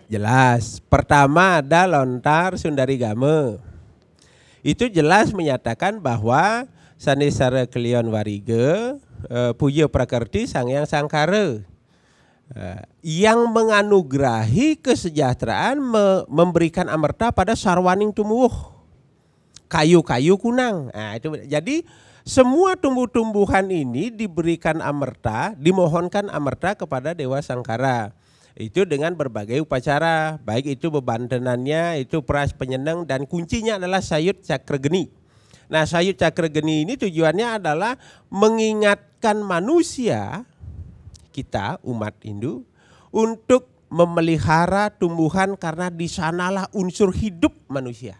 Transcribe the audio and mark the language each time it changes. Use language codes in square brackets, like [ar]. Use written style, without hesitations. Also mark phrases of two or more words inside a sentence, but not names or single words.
[id] Jelas, pertama ada lontar Sundarigama. Itu jelas menyatakan bahwa Sanesara Kelion Wariga, Puja Prakerti Sangyang Sangkara, yang menganugerahi kesejahteraan, memberikan amerta pada [kaw] sarwaning tumuh, kayu-kayu kunang. [id] Nah, itu jadi semua tumbuh-tumbuhan ini diberikan amerta, dimohonkan amerta kepada Dewa Sangkara. Itu dengan berbagai upacara, baik itu bebantenannya, itu peras penyenang, dan kuncinya adalah sayut cakrageni. Nah, sayut cakrageni ini tujuannya adalah mengingatkan manusia, kita umat Hindu, untuk memelihara tumbuhan karena di sanalah unsur hidup manusia.